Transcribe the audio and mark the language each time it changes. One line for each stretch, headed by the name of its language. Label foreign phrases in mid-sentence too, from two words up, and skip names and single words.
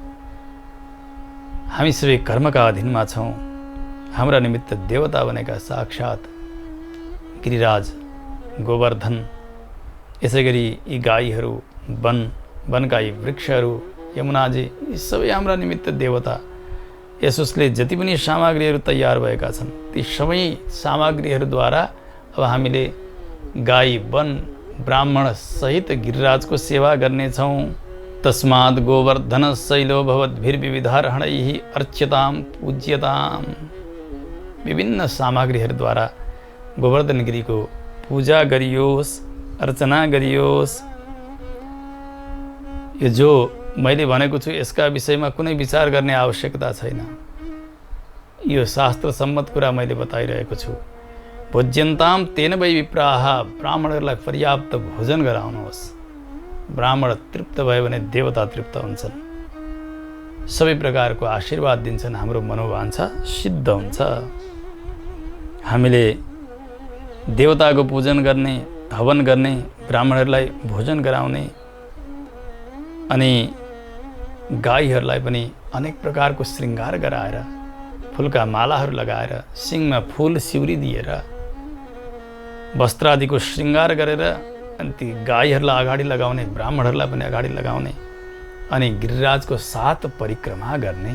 Nepali: हामी सबै कर्मका अधीनमा छौँ। हाम्रा निमित्त देवता बनेका साक्षात गिरिराज, गोवर्धन, यसै गरी यी गाईहरू, वनका यी वृक्षहरू, यमुनाजी, यी सबै हाम्रा निमित्त देवता। यसोसले जति पनि सामग्रीहरू तयार भएका छन्, ती सबै सामग्रीहरूद्वारा अब हामीले गाई, वन, ब्राह्मण सहित गिरिराजको सेवा गर्नेछौँ।
Sanskrit: तस्मात् गोवर्धन शैलो भवद्भिर्विविधार्हणैः अर्च्यतां पूज्यताम्।
Nepali: विभिन्न सामग्रीहरूद्वारा गोवर्धन गिरीको पूजा गरियोस्, अर्चना गरियोस्। यो जो मैले भनेको छु यसका विषयमा कुनै विचार गर्ने आवश्यकता छैन। यो शास्त्र सम्मत कुरा मैले बताइरहेको छु।
Sanskrit: भोज्यन्ताम तेन वै विप्राः।
Nepali: ब्राह्मणहरूलाई पर्याप्त भोजन गराउनुहोस्। ब्राह्मण तृप्त भयो भने देवता तृप्त हुन्छन्, सबै प्रकारको आशीर्वाद दिन्छन्, हाम्रो मनोवाञ्छा सिद्ध हुन्छ। हामीले देवताको पूजन गर्ने, हवन गर्ने, ब्राह्मणहरूलाई भोजन गराउने अनि गाईहरूलाई पनि अनेक प्रकारको श्रृङ्गार गराएर, फुलका मालाहरू लगाएर, सिङमा फुल सिउरी दिएर, वस्त्र आदिको श्रृङ्गार गरेर अनि ती गाईहरूलाई अगाडि लगाउने, ब्राह्मणहरूलाई पनि अगाडि लगाउने अनि गिरिराजको 7 परिक्रमा गर्ने।